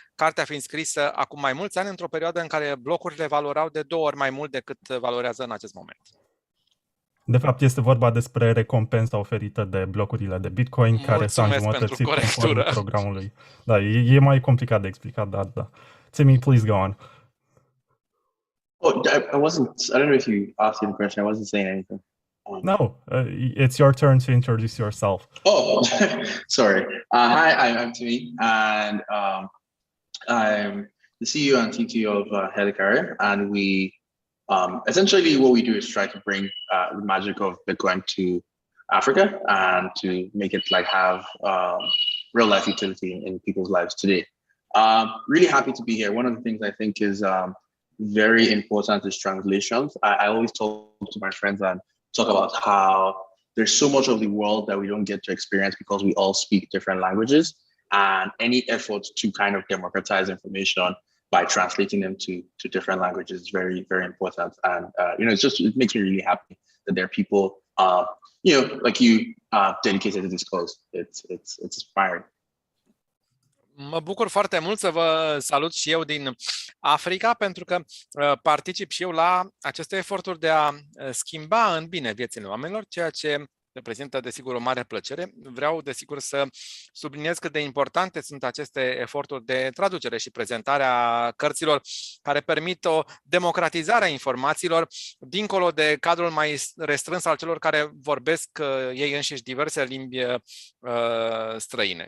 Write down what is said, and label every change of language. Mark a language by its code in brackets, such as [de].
[ro] Cartea fiind scrisă acum mai mulți ani, într-o perioadă în care blocurile valorau de 2 ori mai mult decât valorează în acest moment. De fapt, este vorba despre recompensa oferită de blocurile de Bitcoin, care s-a înjumătățit conform programului. Da, e mai complicat de explicat, dar da. Timi, [en] please go on. Oh, I don't know if you asked the question. I wasn't saying anything. No, it's your turn to introduce yourself. Oh, sorry. Hi, I'm Timi, and I'm the CEO and CTO of Helicarrier, and we essentially what we do is try to bring the magic of Bitcoin to Africa and to make it have real life utility in people's lives today. Really happy to be here. One of the things I think is very important is translations. I always talk to my friends and talk about how there's so much of the world that we don't get to experience because we all speak different languages, and any effort to kind of democratize information by translating them to different languages is very, very important. And it makes me really happy that there are people like you dedicated to this cause. It's inspiring. [ro] Mă bucur foarte mult să vă salut și eu din Africa, pentru că particip și eu la aceste eforturi de a schimba în bine viețile oamenilor, ceea ce reprezintă, desigur, o mare plăcere. Vreau, desigur, să subliniez cât de importante sunt aceste eforturi de traducere și prezentarea cărților, care permit o democratizare a informațiilor dincolo de cadrul mai restrâns al celor care vorbesc ei înșiși diverse limbi străine.